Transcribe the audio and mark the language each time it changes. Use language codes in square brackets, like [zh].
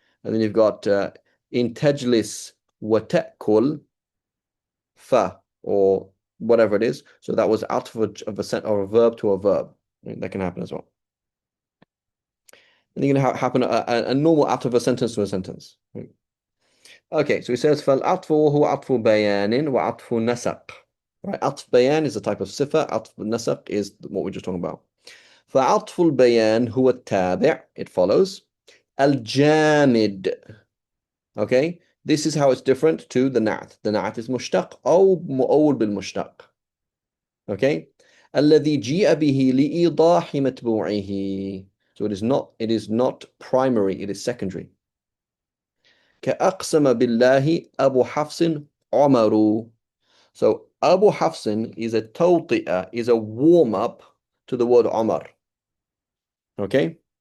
[en] And then you've got in tajlis wa ta'kul fa, or whatever it is. So that was out of a verb to a verb. Right? That can happen as well. And you can happen a normal out of a sentence to a sentence. Right? Okay, so he says [ar] فالعطف هو عطف بيان وعطف نسق. [en] Right, عطف بيان is a type of صفة. عطف نسق is what we're just talking about. [ar] فعطف البيان هو التابع, [en] it follows. [ar] الجامد. [en] Okay, this is how it's different to the na'at. The na'at is mushtaq [ar] أو مؤول بالمشتق. [en] Okay, [ar] الذي جيء به لإيضاح متبوعه. [en] So it is not primary, it is secondary. [ar] كأقسم بالله أبو حفص عمر. [en] So Abu Hafsin is a tawti'ah, is a warm-up to the word Omar. Okay?